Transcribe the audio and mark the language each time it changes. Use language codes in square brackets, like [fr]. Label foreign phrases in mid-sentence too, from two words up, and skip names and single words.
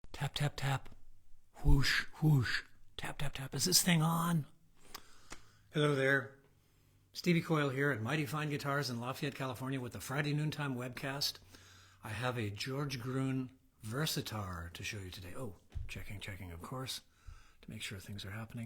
[en] Tap, tap, tap. Whoosh, whoosh. Tap, tap, tap. Is this thing on? Hello there. Stevie Coyle here at Mighty Fine Guitars in Lafayette, California with the Friday Noontime webcast. I have a George Gruhn Versitar to show you today. Oh, checking, of course, to make sure things are happening.